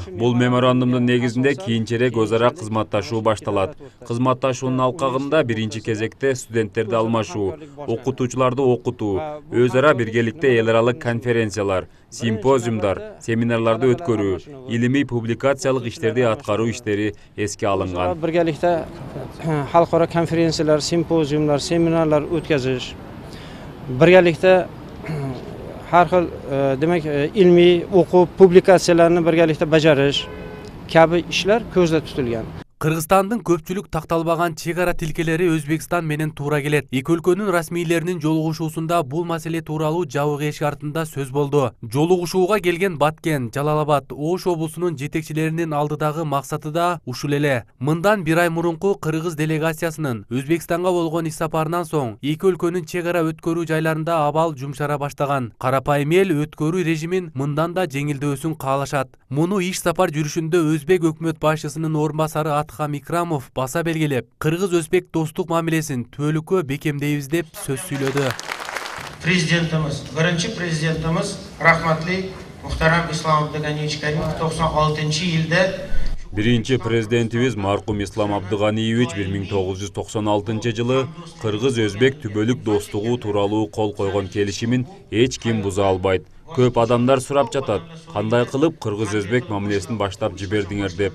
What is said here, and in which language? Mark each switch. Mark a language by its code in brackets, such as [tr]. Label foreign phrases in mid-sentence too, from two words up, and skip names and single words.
[ky] Бул меморандумдун негизинде кийинчерээк өз ара кызматташуу башталат. Кызматташуунун алкагында биринчи кезекте студенттерди алмашуу, окутуучуларды окутуу, өз ара биргеликте эл аралык конференциялар, симпозиумдар, семинарларды өткөрүү, илимий публикациялык иштерди аткаруу иштери эске алынган. [uz] Birgelikte halkara konferensiyalar, simpoziumlar, seminarlar o'tkazish, birgalikda har xil demak ilmiy o'quv publikatsiyalarini birgalikda bajarish kabi ishlar ko'zda tutilgan. [ky] Кыргызстандын көпчүлүк такталбаган чек ара тилкелери Өзбекстан менен туура келет. Эки өлкөнүн расмийлеринин жолугушуусунда бул маселе тууралуу жабык эшик артында сөз болду. Жолугушууга келген Баткен, Жалалабад, Ош облусунун жетекчилеринин алдыдагы максаты да ушул эле. Мындан бир ай мурунку кыргыз делегациясынын Өзбекстанга болгон иш-сапарынан соң эки өлкөнүн чек ара өткөрүү жайларында абал жумшара баштаган. Карапайым эл өткөрүү режимин мындан да жеңилдөөсүн каалашат. Муну иш-сапар жүрүшүндө Өзбек өкмөт башчысынын орун басары Атхам Икрамов баса белгилеп, кыргыз-өзбек достук мамилесин түбөлүккө бекемдейбиз деп сөз сүйлөдү. [uz] Президентimiz, birinchi prezidentimiz rahmatli muhtaram Islom Abdug'aniyevich Karimov 96-yilda [ky] Биринчи президентибиз маркум Ислам Абдыганиевич 1996 жылы кыргыз-өзбек түбөлүк достугу тууралуу кол койгон келишимин эч ким буза албайт. Көп адамдар сурап жатат, кандай кылып кыргыз-өзбек мамилесин баштап жибердиңер деп.